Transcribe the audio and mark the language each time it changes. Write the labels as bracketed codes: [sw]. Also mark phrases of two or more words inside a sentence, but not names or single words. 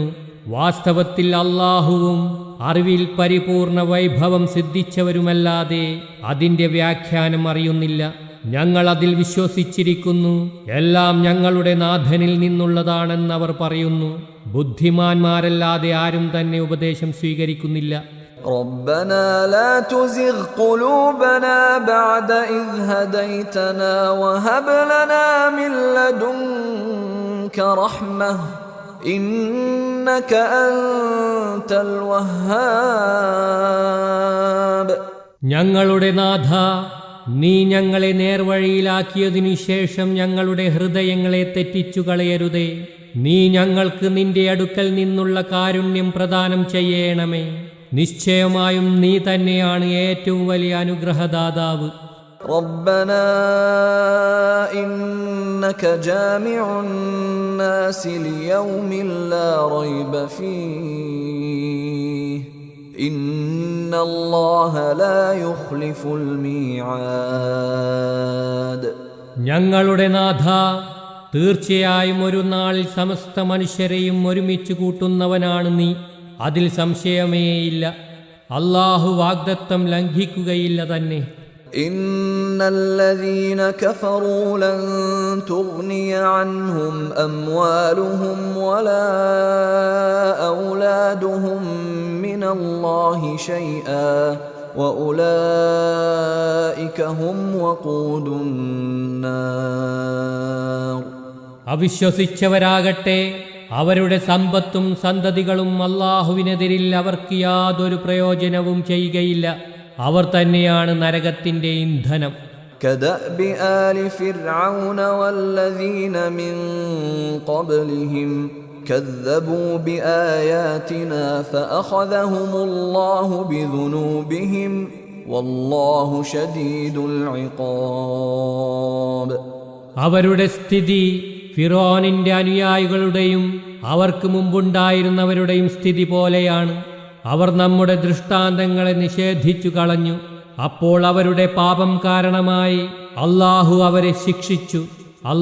[ml] വാസ്തവത്തിൽ അല്ലാഹുവും അറിവിൽ പരിപൂർണ വൈഭവം സിദ്ധിച്ചവരുമല്ലാതെ അതിൻ്റെ വ്യാഖ്യാനം അറിയുന്നില്ല. ഞങ്ങൾ അതിൽ വിശ്വസിച്ചിരിക്കുന്നു. എല്ലാം ഞങ്ങളുടെ നാഥനിൽ നിന്നുള്ളതാണെന്നവർ പറയുന്നു. ബുദ്ധിമാന്മാരല്ലാതെ ആരും തന്നെ ഉപദേശം സ്വീകരിക്കുന്നില്ല. [ar] ربنا لا تزغ قلوبنا بعد إذ هديتنا وهب لنا من لدنك رحمة إنك أنت الوهاب. [ml] ഞങ്ങളുടെ നാഥ, നീ ഞങ്ങളെ നേർവഴിയിലാക്കിയതിനു ശേഷം ഞങ്ങളുടെ ഹൃദയങ്ങളെ തെറ്റിച്ചു കളയരുതേ. നീ ഞങ്ങൾക്ക് നിന്റെ അടുക്കൽ നിന്നുള്ള കാരുണ്യം പ്രദാനം ചെയ്യണമേ. നിശ്ചയമായും നീ തന്നെയാണ് ഏറ്റവും വലിയ അനുഗ്രഹദാതാവ്. [ar] ربنا إنك جامع الناس ليوم لا ريب فيه إن الله لا يخلف الميعاد. [ml] ഞങ്ങളുടെ നാഥ, തീർച്ചയായും ഒരു നാളിൽ സമസ്ത മനുഷ്യരെയും ഒരുമിച്ച് കൂട്ടുന്നവനാണ് നീ. അതിൽ സംശയമേയില്ല. അല്ലാഹു വാഗ്ദത്തം ലംഘിക്കുകയില്ല തന്നെ. [ar] إن الذين كفروا لن تغني عنهم أموالهم ولا أولادهم من الله شيئا وأولئك هم وقود النار. [ml] അവിശ്വസിച്ചവരാകട്ടെ അവരുടെ സമ്പത്തും സന്തതികളും അല്ലാഹുവിനെതിരിൽ അവർക്ക് യാതൊരു പ്രയോജനവും ചെയ്യുകയില്ല. അവർ തന്നെയാണ് നരകത്തിന്റെ ഇന്ധനം. [ar] كدأب آل فرعون والذين من قبلهم كذبوا بآياتنا فأخذهم الله بذنوبهم والله شديد العقاب. [ml] അവരുടെ സ്ഥിതി ഫിറോനിന്റെ അനുയായികളുടെയും അവർക്ക് മുമ്പുണ്ടായിരുന്നവരുടെയും സ്ഥിതി പോലെയാണ്. അവർ നമ്മുടെ ദൃഷ്ടാന്തങ്ങളെ നിഷേധിച്ചു കളഞ്ഞു. അപ്പോൾ അവരുടെ പാപം കാരണമായി അല്ലാഹു അവരെ ശിക്ഷിച്ചു.